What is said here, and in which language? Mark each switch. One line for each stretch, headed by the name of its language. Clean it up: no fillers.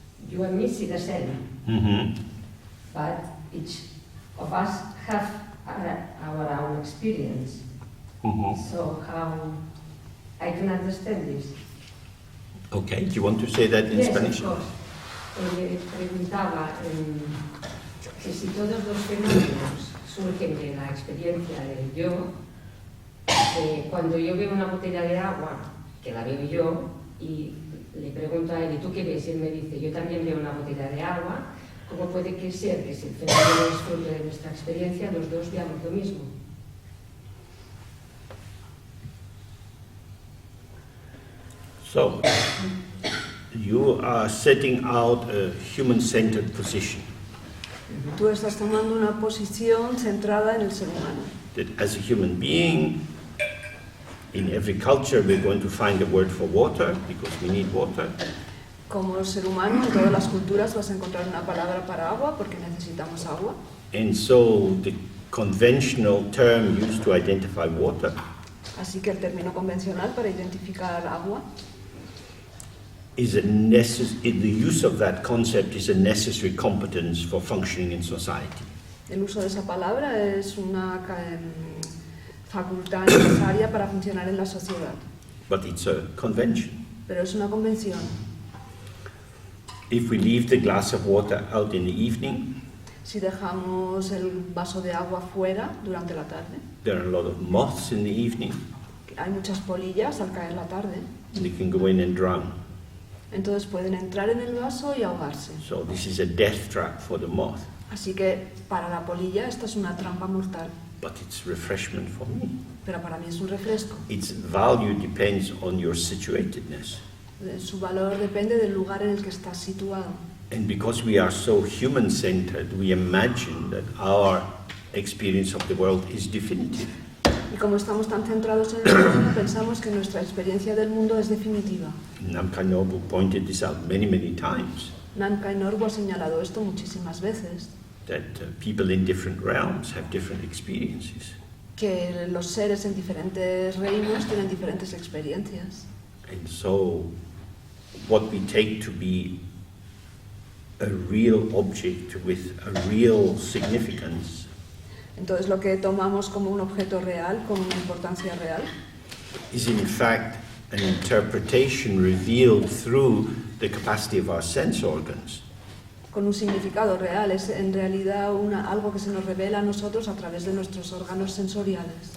English: You and me see the same, Mm-hmm. but each of us have our own experience. Mm-hmm. So how I can understand this? Okay, do you want to say that in Yes, Spanish? of course.
Spanish: Preguntaba que si todos los fenómenos surgen de la experiencia del yo, cuando yo veo una botella de agua, que la veo yo, y le pregunto a él, ¿y tú qué ves? Y él me dice, yo también veo una botella de agua, ¿cómo puede que ser que si el fenómeno es fruto de nuestra experiencia, los dos veamos lo mismo?
English: So, you are setting out a human-centered position.
Spanish: Tú estás tomando una posición centrada en el ser humano.
English: That as a human being, in every culture we're going to find a word for water, because we need water.
Spanish: Como ser humano, en todas las culturas vas a encontrar una palabra para agua porque necesitamos agua.
English: And so the conventional term used to identify water
Spanish: Así que el término convencional para identificar agua,
English: is the use of that concept is a necessary competence for functioning in society.
Spanish: el uso de esa palabra es una facultad necesaria para funcionar en la sociedad,
English: But it's a convention.
Spanish: pero es una convención.
English: If we leave the glass of water out in the evening,
Spanish: Si dejamos el vaso de agua fuera durante la tarde,
English: there are a lot of moths in the evening,
Spanish: hay muchas polillas al caer la tarde,
English: and they can go in and drown.
Spanish: entonces pueden entrar en el vaso y ahogarse.
English: So this is a death trap for the moth,
Spanish: Así que para la polilla esta es una trampa mortal,
English: but it's refreshment for me.
Spanish: pero para mí es un refresco.
English: Its value depends on your situatedness.
Spanish: Su valor depende del lugar en el que estás situado.
English: And because we are so human-centered, we imagine that our experience of the world is definitive.
Spanish: Y como estamos tan centrados en el mundo, pensamos que nuestra experiencia del mundo es definitiva.
English: Namkhai Nobu pointed this out many, many times,
Spanish: Namkhai Norbu ha señalado esto muchísimas veces,
English: that people in different realms have different experiences.
Spanish: que los seres en diferentes reinos tienen diferentes experiencias.
English: And so, what we take to be a real object with a real significance
Spanish: Entonces lo que tomamos como un objeto real, con una importancia real,
English: is in fact an interpretation revealed through the capacity of our sense organs.
Spanish: con un significado real, es en realidad algo que se nos revela a nosotros a través de nuestros órganos sensoriales.